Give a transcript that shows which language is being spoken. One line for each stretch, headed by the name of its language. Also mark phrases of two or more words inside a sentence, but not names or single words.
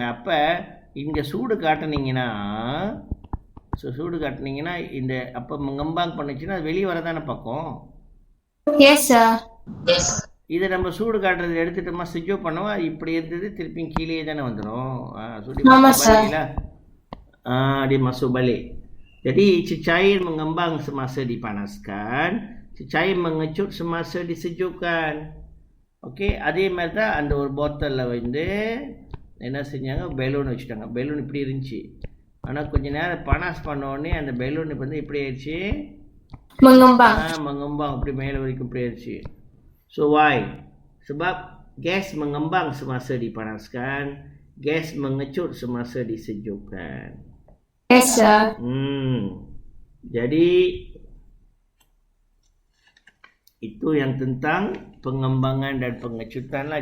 Tamil: அப்போ இங்கே சூடு காட்டினீங்கன்னா இந்த அப்போ கம்பாங் பண்ணுச்சுன்னா அது வெளியே வரதானே பக்கம். இதை நம்ம சூடு காட்டுறது எடுத்துட்டோமா,
English: switch off
Tamil: பண்ணோமா, இப்படி இருந்தது திருப்பி கீழே தானே வந்துடும்.
Malay: dia masuk balik. Jadi cecair mengembang semasa dipanaskan, cecair mengecut semasa disejukkan. Okey,
Tamil: அதே மாதிரி தான் அந்த ஒரு பாட்டிலில் வந்து என்ன செஞ்சாங்க, பெலூன் வச்சுட்டாங்க. பெலூன் இப்படி இருந்துச்சு, ஆனால் கொஞ்ச நேரம் பனாஸ் பண்ண உடனே அந்த பெலூன் இப்போ வந்து இப்படி ஆயிடுச்சு, mengembang இப்படி மேலே வரைக்கும் இப்படி ஆயிடுச்சு.
English: So why?
Malay: Sebab gas mengembang semasa dipanaskan, gas mengecut semasa disejukkan.
English: Yes sir.
Malay: Jadi itu yang tentang pengembangan dan pengecutan lah.